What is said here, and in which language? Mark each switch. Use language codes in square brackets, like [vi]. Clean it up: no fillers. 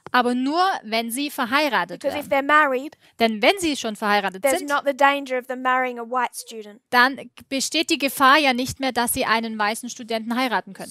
[de] aber nur, wenn sie verheiratet [en] Because if [de] werden. [en] they're married, [de] Denn wenn sie schon verheiratet [en] there's [de] sind, [en] not the danger of them marrying a white student. [de] dann besteht die Gefahr ja nicht mehr, dass sie einen weißen Studenten heiraten können.